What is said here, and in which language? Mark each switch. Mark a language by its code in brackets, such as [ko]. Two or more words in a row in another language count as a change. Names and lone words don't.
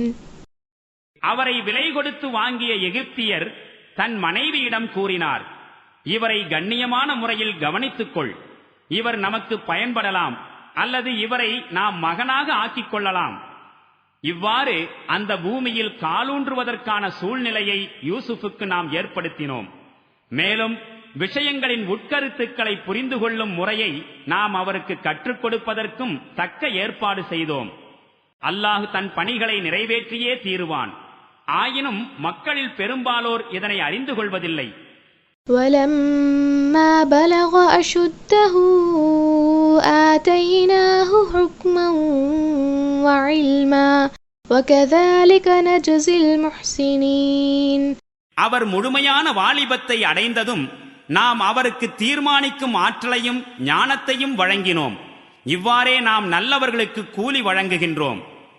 [ta] அவரை விலை கொடுத்து வாங்கிய எகிப்தியர் தன் மனைவியிடம் கூறினார், இவரை கண்ணியமான முறையில் கவனித்துக்கொள். இவர் நமக்கு பயன்படலாம், அல்லது இவரை நாம் மகனாக ஆக்கிக் கொள்ளலாம். இவ்வாறு அந்த பூமியில் காலூன்றுவதற்கான சூழ்நிலையை யூசுஃபுக்கு நாம் ஏற்படுத்தினோம். மேலும் விஷயங்களின் உட்கருத்துக்களை புரிந்து கொள்ளும் முறையை நாம் அவருக்கு கற்றுக் கொடுப்பதற்கும் தக்க ஏற்பாடு செய்தோம். அல்லாஹ் தன் பணிகளை நிறைவேற்றியே தீருவான். ஆயினும் மக்களில் பெரும்பாலோர் இதனை அறிந்து கொள்வதில்லை. [ar] وَلَمَّا بَلَغَ أَشُدَّهُ آتَيْنَاهُ حُكْمًا وَعِلْمًا وَكَذَلِكَ نَجْزِي الْمُحْسِنِينَ. [ta] அவர் முழுமையான வாலிபத்தை அடைந்ததும் நாம் அவருக்கு தீர்மானிக்கும் ஆற்றலையும் ஞானத்தையும் வழங்கினோம். இவ்வாறே நாம் நல்லவர்களுக்கு கூலி வழங்குகின்றோம்.